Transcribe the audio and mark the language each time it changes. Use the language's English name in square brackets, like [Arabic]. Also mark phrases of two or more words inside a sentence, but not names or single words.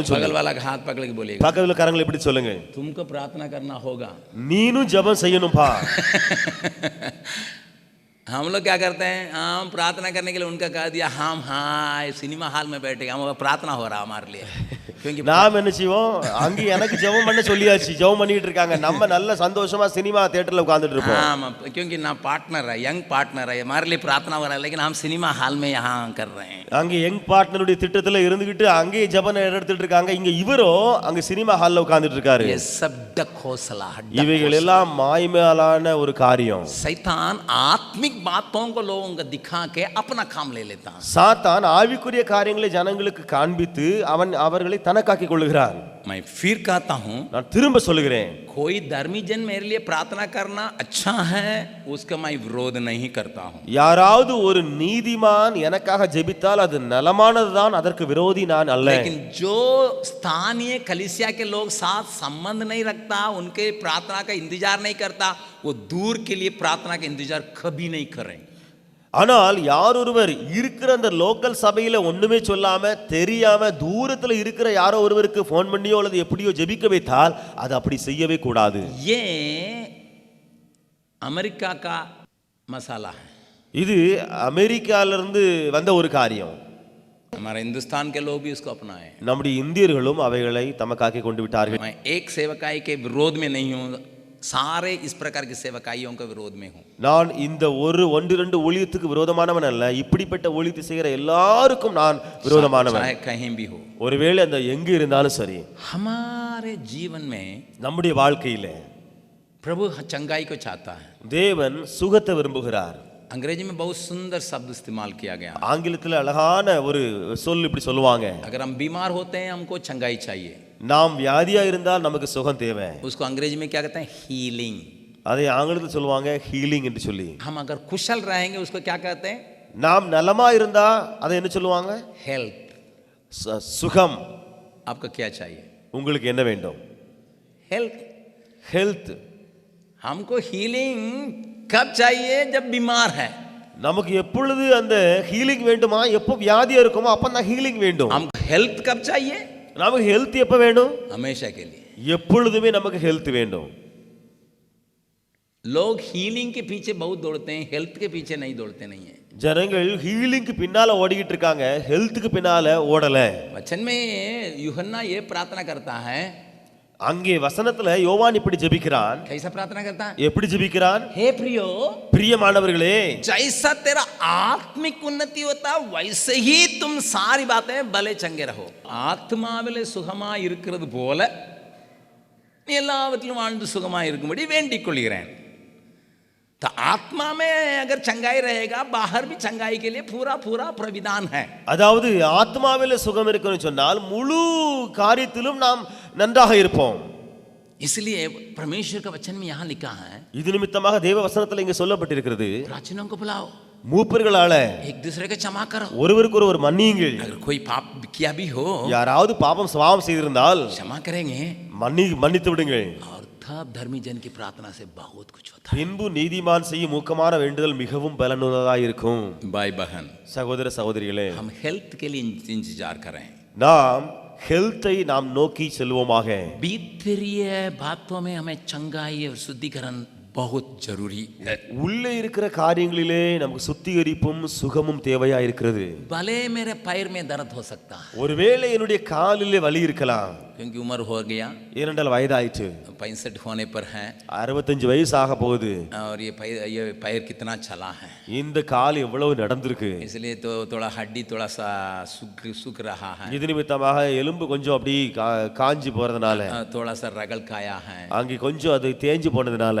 [Hindi] बगल वाला का हाथ पकड़ के बोलेगा, [Tamil] பக்கத்துல கரங்களை எப்படி சொல்லுங்க, [Hindi] तुमको प्रार्थना करना होगा. [Tamil] நீனும் ஜெபம் செய்யணும்பா. [Hindi] हम लोग क्या करते हैं, हम प्रार्थना करने के लिए उनका कह दिया, हम हाँ सिनेमा हॉल में बैठे, हम प्रार्थना हो रहा हमारे लिए. क्योंकि [Tamil] நாம் என்ன செய்வோம், அங்க எனக்கு ஜெபம் பண்ண சொல்லியாச்சு, ஜெபம் பண்ணிட்டு இருக்காங்க, நம்ம நல்ல சந்தோஷமா சினிமா தியேட்டர்ல உட்கார்ந்துட்டு இருப்போம். [Hindi] हाँ, क्योंकि ना पार्टनर है, [English] young partner [Hindi] है, हमारे लिए प्रार्थना हो रहा है, लेकिन हम सिनेमा हॉल में यहाँ कर रहे हैं. [Tamil] அங்க [English] young partnerஉடைய [Tamil] திட்டத்துல இருந்துகிட்டு அங்கே ஜெபம் எடுத்துட்டு இருக்காங்க, இங்க இவரோ அங்க சினிமா ஹால்ல உட்கார்ந்துட்டு இருக்காரு. [Hindi] ये सब डकोसला, [Tamil] இவைகள் எல்லாம் மாய்மையாலான ஒரு காரியம். [Hindi] शैतान आत्मिक बातों को लोगों को दिखा के अपना काम ले लेता है. [Tamil] சாத்தான் ஆவிக்குரிய காரியங்களை ஜனங்களுக்கு காண்பித்து அவன் அவர்களை தனக்காக்கி கொள்ளுகிறான். [Hindi] मैं फिर कहता हूँ, [Tamil] நான் திரும்ப சொல்லுகிறேன், [Hindi] कोई धर्मी जन मेरे लिए प्रार्थना करना अच्छा है, उसका मैं विरोध नहीं करता हूँ. [Tamil] யாராவது ஒரு நீதிமான் எனக்காக ஜெபித்தால் அது நலமானதுதான், அதற்கு விரோதி நான் அல்ல. [Hindi] लेकिन जो स्थानीय कलीसिया के लोग साथ संबंध नहीं रखता, उनके प्रार्थना का इंतजार नहीं करता, वो दूर के लिए प्रार्थना का इंतजार कभी नहीं करें. [Tamil] ஆனால் யார் ஒருவர் இருக்கிற அந்த லோக்கல் சபையில ஒண்ணுமே சொல்லாம தெரியாம தூரத்துல இருக்கிற யாரோ ஒருவருக்கு போன் பண்ணியோ அல்லது எப்படியோ ஜெபிக்க வைத்தால் அது அப்படி செய்யவே கூடாது. [Hindi] ये अमेरिका का मसाला है. [Tamil] இது அமெரிக்காவிலிருந்து வந்த ஒரு காரியம். [Hindi] हमारे हिंदुस्तान के लोग भी इसको अपनाए. [Tamil] நம்முடைய இந்தியர்களும் அவைகளை தமக்காக்கி கொண்டு விட்டார்கள். [Hindi] मैं एक सेवकाई के विरोध में नहीं हूँ, सारे इस प्रकार की सेवकाइयों के विरोध में हूँ। [Tamil] நான் இந்த ஒன்று ஊழியத்துக்கு விரோதமானவன் அல்ல, இப்படிப்பட்ட ஊழியத்தை செய்கிற எல்லாருக்கும் நான் விரோதமானவன். [Hindi] चाहे कहीं भी हो, [Tamil] ஒருவேளை அந்த எங்க இருந்தாலும் சரி, [Hindi] हमारे जीवन में [Tamil] நம்முடைய வாழ்க்கையில [Hindi] प्रभु चंगाई को चाहता है। [Tamil] தேவன் சுகத்தை விரும்புகிறார். [Hindi] अंग्रेजी में बहुत सुंदर शब्द इस्तेमाल किया गया। [Tamil] ஆங்கிலத்தில் அழகான ஒரு சொல் இப்படி சொல்லுவாங்க, [Hindi] अगर हम बीमार होते हैं हमको चंगाई चाहिए, [Tamil] நாம் வியாதியா இருந்தால் நமக்கு சுகம் தேவை. [Hindi] उसको अंग्रेजी में क्या कहते हैं? हीलिंग। [Tamil] அதை ஆங்கிலத்தில் சொல்லுவாங்க ஹீலிங் என்று சொல்லி. [Hindi] हम अगर कुशल रहेंगे उसको क्या कहते हैं? [Tamil] நாம் நலமா இருந்தா அதை என்ன சொல்லுவாங்க? [Hindi] हेल्थ। [Tamil] சுகம். [Hindi] आपको क्या चाहिए? [Tamil] உங்களுக்கு என்ன வேண்டும்? [Hindi] हेल्थ। [Tamil] ஹெல்த். [Hindi] हमको हीलिंग कब चाहिए? जब बीमार है। [Tamil] நமக்கு எப்பொழுது அந்த ஹீலிங் வேண்டுமா? எப்போ வியாதியா இருக்குமோ அப்ப தான் ஹீலிங் வேண்டும். [Hindi] हमको हेल्थ कब चाहिए? [Tamil] நமக்கு ஹெல்த் எப்ப வேணும்? [Hindi] हमेशा के लिए। [Tamil] எப்பொழுதுமே நமக்கு ஹெல்த் வேண்டும். [Hindi] लोग हीलिंग के पीछे बहुत दौड़ते हैं, हेल्थ के पीछे नहीं दौड़ते नहीं है। [Tamil] ஜனங்கள் ஹீலிங்க்கு பின்னால ஓடிக்கிட்டு இருக்காங்க, ஹெல்த்துக்கு பின்னால ஓடல. [Hindi] वचन में यूहन्ना ये प्रार्थना करता है, [Tamil] அங்கே வசனத்துல யோவான் இப்படி ஜெபிக்கிறான். [Hindi] कैसा प्रार्थना करता है? [Tamil] எப்படி ஜெபிக்கிறான்? [Hindi] हे प्रियो, [Tamil] பிரியமானவர்களே, [Hindi] जैसा तेरा आत्मिक उन्नति होता वैसे ही तुम सारी बातें भले चंगे रहो. [Tamil] ஆத்மாவிலே சுகமா இருக்கிறது போல எல்லாவற்றிலும் வாழ்ந்து சுகமா இருக்கும்படி வேண்டிக் கொள்கிறேன். [Hindi] तो आत्मा में अगर चंगाई रहेगा, बाहर भी चंगाई के लिए पूरा पूरा प्रविधान है. [Tamil] அதாவது ஆத்மாவிலே சுகம் இருக்குன்னு சொன்னால் முழு காரியத்திலும் நாம் நன்றாக இருப்போம். [Hindi] इसलिए परमेश्वर का वचन में यहाँ लिखा है, [Tamil] இது நிமித்தமாக தேவ வசனத்துல இங்க சொல்லப்பட்டிருக்கிறது, [Hindi] प्राचीनों को बुलाओ, [Tamil] மூப்பர்களால [Hindi] एक दूसरे को क्षमा करो. [Tamil] ஒருவருக்கு ஒருவர் மன்னியுங்கள். [Hindi] अगर कोई पाप किया भी हो, [Tamil] யாராவது பாவம் சுபாவம் செய்திருந்தால் [Hindi] क्षमा करेंगे, [Tamil] மன்னித்து விடுங்கள். [Hindi] और तब धर्मी जन की प्रार्थना से बहुत कुछ होता है. [Tamil] பின்பு நீதிமான் செய்யும் ஊக்கமான வேண்டுதல் மிகவும் பலனுள்ளதாக இருக்கும். [Hindi] भाई बहन, [Tamil] சகோதர சகோதரிகளே, [Hindi] हम हेल्थ के लिए इंतजार करें. [Tamil] நாம் ஹெல்த்தை நாம் நோக்கி செல்வோமாக. [Hindi] भीतरीय बातों में हमें चंगाई और शुद्धिकरण बहुत जरूरी है. [Tamil] உள்ளே இருக்கிற காரியங்களிலே நமக்கு சுத்திகரிப்பும் சுகமும் தேவையா இருக்கிறது. [Hindi] भले मेरे पैर में दर्द हो सकता है, [Tamil] ஒருவேளை என்னுடைய காலிலே வலி இருக்கலாம், [Hindi] क्योंकि उम्र हो गया, [Tamil] ஏனென்றால் வயதாயிற்று, [Hindi] 65 होने पर है, [Tamil] 65 வயசு ஆக போகுது. [Hindi] और ये पैर कितना चला है, [Tamil] இந்த கால் எவ்வளவு நடந்திருக்கு. [Hindi] इसलिए तो थोड़ा हड्डी थोड़ा सा सूख रहा है, [Tamil] இது நிமித்தமாக எலும்பு கொஞ்சம் அப்படி காஞ்சி போறதுனால, [Hindi] थोड़ा सा रगड़ खाया है, [Tamil] அங்கே கொஞ்சம் அது தேஞ்சு போனதுனால